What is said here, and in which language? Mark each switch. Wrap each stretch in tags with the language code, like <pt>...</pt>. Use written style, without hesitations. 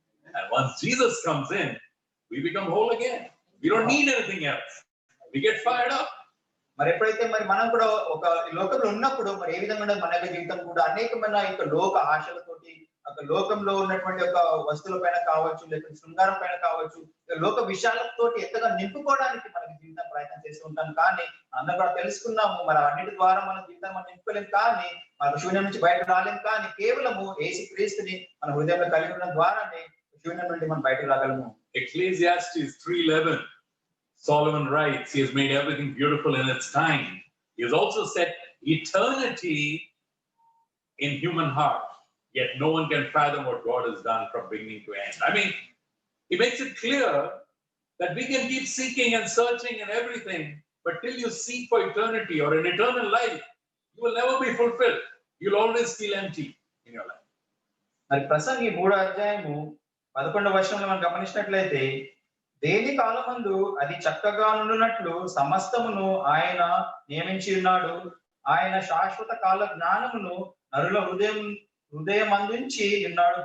<en>And once Jesus comes in, we become whole again. We don't need anything else. We get fired up.</en> <te>మరి ఎప్పుడైతే మరి మనం కూడా ఒక లోకంలో ఉన్నప్పుడు మరి ఏ విధంగా మన యొక్క జీవితం కూడా అనేకమైన యొక్క లోక ఆశలతోటి, ఒక లోకంలో ఉన్నటువంటి ఒక వస్తువుల పైన కావచ్చు, లేకపోతే శృంగారం పైన కావచ్చు, లోక విషయాలతోటి ఎంతగా నింపుకోవడానికి మనకి జీవితం ప్రయత్నం చేస్తూ ఉంటాం. కానీ అందరూ కూడా తెలుసుకున్నాము, మరి అన్నిటి ద్వారా మన జీవితాన్ని మనం నింపుకోలేం, కానీ మన శూన్యం నుంచి బయటకు రాలేం. కానీ కేవలము యేసుక్రీస్తుని మన హృదయంలో కలిగి ఉండడం ద్వారానే శూన్యం నుండి మనం బయటకు రాగలము.</te> <en>Ecclesiastes 3:11, Solomon writes, he has made everything beautiful in its time. He has also set eternity in human heart, yet no one can fathom what God has done from beginning to end. I mean, he makes it clear that we can keep seeking and searching and everything, but till you seek for eternity or an eternal life, you will never be fulfilled. You'll always feel empty in your life.</en> <te>మరి ప్రసంగి 3వ అధ్యాయము 11వ వచనంలో మనం గమనించినట్లయితే, దేని కాలమందు అది చక్కగా నుండునట్లు సమస్తమును ఆయన నియమించి ఉన్నాడు. ఆయన శాశ్వత కాల జ్ఞానమును నరుల హృదయం అందించి ఉన్నాడు.</te>